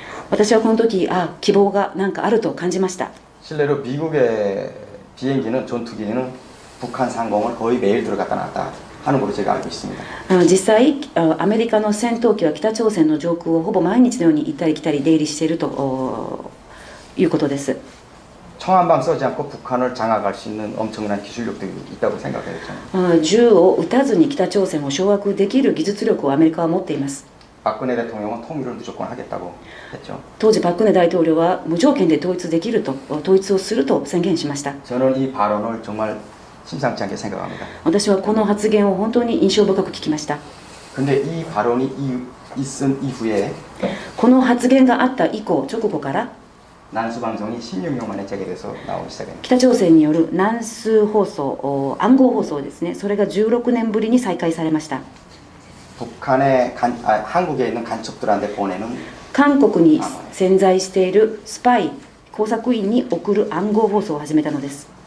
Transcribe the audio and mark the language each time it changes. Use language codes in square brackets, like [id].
[ja] 私はこの時、希望がなんかあると感じました。 [ko] 실례로 미국의 비행기는 전투기는 북한 상공을 거의 매일 들어갔다 나왔다 하는 걸로 제가 알고 있습니다. [ja] 実際、アメリカの戦闘機は北朝鮮の上空をほぼ毎日のように行ったり来たり出入りしているということです。 [ko] 청한방 써지 않고 북한을 장악할 수 있는 엄청난 기술력도 있다고 생각해요. 저는. [ja] 銃を撃たずに北朝鮮を掌握できる技術力をアメリカは持っています。 [ko] 박근혜 대통령은 통일을 무조건 하겠다고 했죠. [ja] 当時パク・クネ大統領は無条件で統一できると統一をすると宣言しました。 [ko] 저는 이 발언을 정말 심상치 않게 생각합니다. [ja] 私はこの発言を本当に印象深く聞きました。 [ko] 근데 이 발언이 있은 이후에 [ja] この発言があった以降直後から [ko] 난수 방송이 16년 만에 재개돼서 나오기 시작합니다. [ja] 北朝鮮による南数放送暗号放送ですね、それが16年ぶりに再開されました。 [ko] 한국에 있는 간첩들한테 보내는 [ja] 韓国に潜在しているスパイ工作員に送る暗号放送を始めたのです。